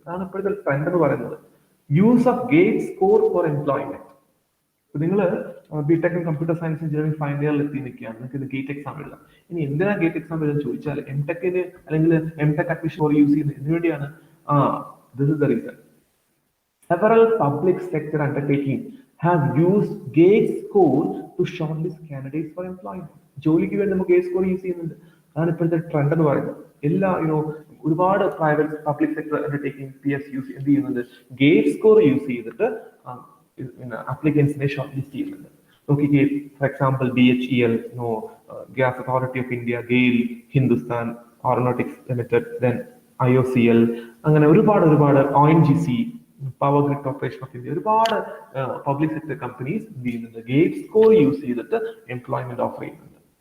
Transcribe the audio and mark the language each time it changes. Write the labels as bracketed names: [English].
[Malayalam] അതാണ് ഇപ്പോഴത്തെ ട്രെൻഡ് എന്ന് പറയുന്നത്, use of gate score four employment. നിങ്ങൾ B.Tech in computer science engineering final ഇയറിൽ എത്തി നിൽക്കുകയാണ്, നിങ്ങൾക്ക് ഇത് ഗേറ്റ് എക്സാം എഴുതാം. ഇനി എന്തിനാ ഗേറ്റ് എക്സാം എഴുതാൻ ചോദിച്ചാൽ M.Techന് അല്ലെങ്കിൽ M.Tech അഡ്മിഷൻ യൂസ് ചെയ്യുന്നത് എന്തിനു വേണ്ടിയാണ്? [English] This is the reason. Several public sector undertakings have used gate score to shortlist candidates for employment. [Malayalam] ജോലിക്ക് വേണ്ടി നമുക്ക് ഗേറ്റ് സ്കോർ യൂസ് ചെയ്യുന്നുണ്ട്. അതാണ് ഇപ്പോഴത്തെ ട്രെൻഡ് എന്ന് പറയുന്നത്. എല്ലാ ഒരുപാട് private public sector undertaking PSUs എന്ത് ചെയ്യുന്നുണ്ട്, ഗേറ്റ് സ്കോർ യൂസ് ചെയ്തിട്ട് അപ്ലിക്കൻസിനെ ഷോർട്ട് ലിസ്റ്റ് ചെയ്യുന്നുണ്ട്. നോക്കിക്കേ, for example BHEL, gas authority of India, GAIL, Hindustan ഓർണോട്ടിക്സ് limited, then IOCL, അങ്ങനെ ഒരുപാട് ONGC, power grid corporation of India, ഒരുപാട് പബ്ലിക് സെക്ടർ കമ്പനീസ് എന്ത് ചെയ്യുന്നുണ്ട്, ഗേറ്റ് സ്കോർ യൂസ് ചെയ്തിട്ട് എംപ്ലോയ്മെന്റ് ഓഫർ ചെയ്യുന്നുണ്ട്.